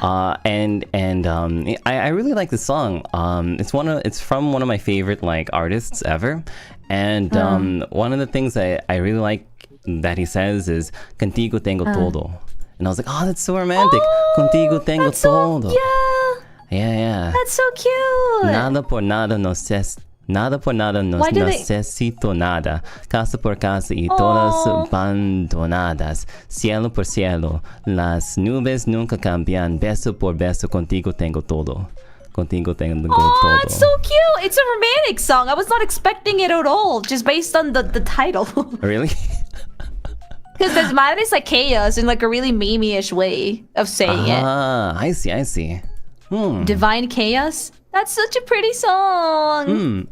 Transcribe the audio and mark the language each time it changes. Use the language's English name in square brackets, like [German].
[English] I really like the song. It's from one of my favorite like artists ever, and one of the things I really like that he says is [Spanish] "Contigo tengo todo," [English] and I was like, oh, that's so romantic. [Spanish] Contigo tengo todo. Yeah. [English] That's so cute. [Spanish] Nada por nada necesito nada. Casa por casa y todas abandonadas. Cielo por cielo, las nubes nunca cambian. Beso por beso, contigo tengo todo. Contigo tengo todo. [English] It's so cute. It's a romantic song. I was not expecting it at all, just based on the title. Really? Because desmadre is like chaos in like a really meme-ish way of saying it. I see. Divine chaos? That's such a pretty song.